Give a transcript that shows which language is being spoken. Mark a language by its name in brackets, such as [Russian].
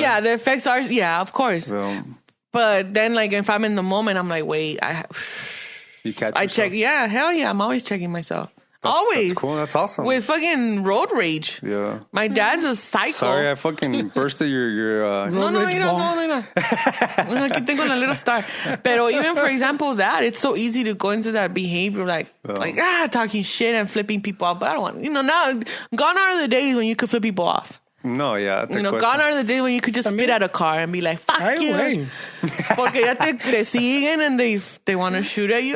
[English] Yeah, the effects are, of course. But then, like, if I'm in the moment, I'm like, wait, you catch I yourself? check. Yeah, hell yeah. I'm always checking myself. That's cool. That's awesome. With fucking road rage. Yeah. My dad's a psycho. Sorry, I fucking bursted your No, you don't. No. [Spanish] Aquí tengo la [English] little star. [Spanish] Pero [English] even, for example, it's so easy to go into that behavior, talking shit and flipping people off. But I don't want, now, gone are the days when you could flip people off. No, yeah. Gone are the days when you could just spit at a car and be like, fuck you. [Spanish] Porque ya te siguen [English] and they want to shoot at you.